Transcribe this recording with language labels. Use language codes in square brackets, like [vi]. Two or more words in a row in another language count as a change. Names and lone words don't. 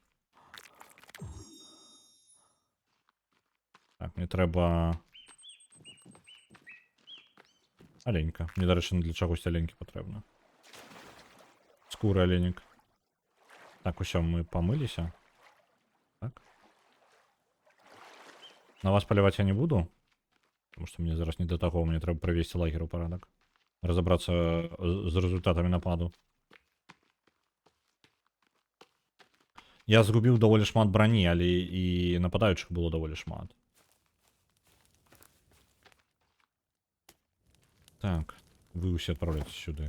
[be] Так, мне трэба... Аленька. Мне, дарэчы, для чагось аленькі патрэбна. Скуры аленек. Так, усё, мы памыліся. Так. На вас паляваць я не буду. [ru] Потому что [be] мне зараз не до таго, мне трэба прывесці лагер у парадак. Разобрацца з результатамі нападу. Я згубіў даволі шмат брані, але і нападаючых было даволі шмат. Так, вы ўсе адпраўляйце сюды.